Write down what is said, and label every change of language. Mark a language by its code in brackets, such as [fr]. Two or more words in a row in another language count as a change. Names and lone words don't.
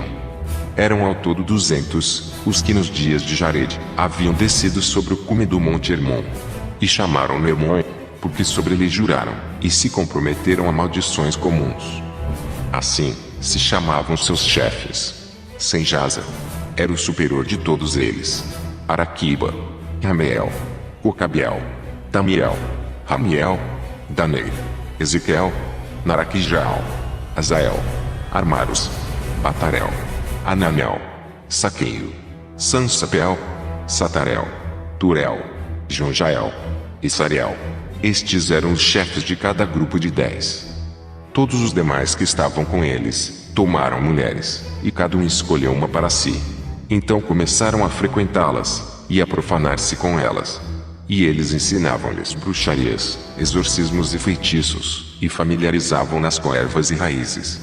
[pt] Eram ao todo 200, os que nos dias de Jared haviam descido sobre o cume do Monte Hermon. E chamaram-no Hermon, porque sobre ele juraram, e se comprometeram a maldições comuns. Assim, se chamavam seus chefes. Senjasa era o superior de todos eles. Araquiba, Rameel, Cocabiel, Tamiel, Ramiel, Danei, Ezequiel, Naraquijal, Azael, Armaros, Batarel, Ananel, Saqueio, Sansapel, Satarel, Turel, Jonjael e Sariel. Estes eram os chefes de cada grupo de 10. Todos os demais que estavam com eles tomaram mulheres, e cada um escolheu uma para si. Então começaram a frequentá-las e a profanar-se com elas. E eles ensinavam-lhes bruxarias, exorcismos e feitiços, e familiarizavam-nas com ervas e raízes.